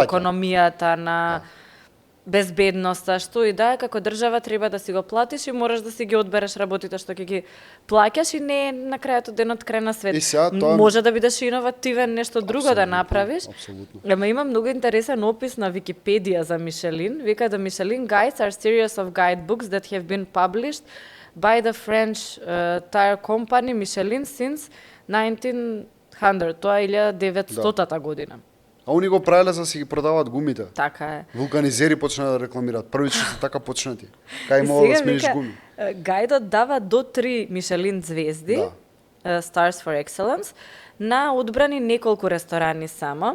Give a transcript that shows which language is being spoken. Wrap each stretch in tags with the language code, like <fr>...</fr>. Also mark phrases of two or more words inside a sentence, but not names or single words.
<mk>економијата, на безбедноста, што и да е, како држава треба да си го платиш и можеш да си ги одбереш работите што ќе ги плаќаш и не е на крајот од денот крај на свет. И сега тоа- Може да бидеш иновативен, нешто друго да Апсолутно, направиш. апсолутно. Ама има многу интересен опис на Википедија за Мишелин. Вика да</mk> <en>Michelin Guides are series of guidebooks that have been published by the French tire company Michelin since 1900.</en> <mk>Тоа е 1900-та година. А они го правеле за да си ги продаваат гумите. Така е. Вулканизери почна да рекламираат. Првично се така почнати. Кај И мога да сега смениш вика, гуми. Гајдот дава до 3 Мишелин звезди,</mk> <en>Stars for Excellence,</en> <mk>на одбрани неколку ресторани само.</mk>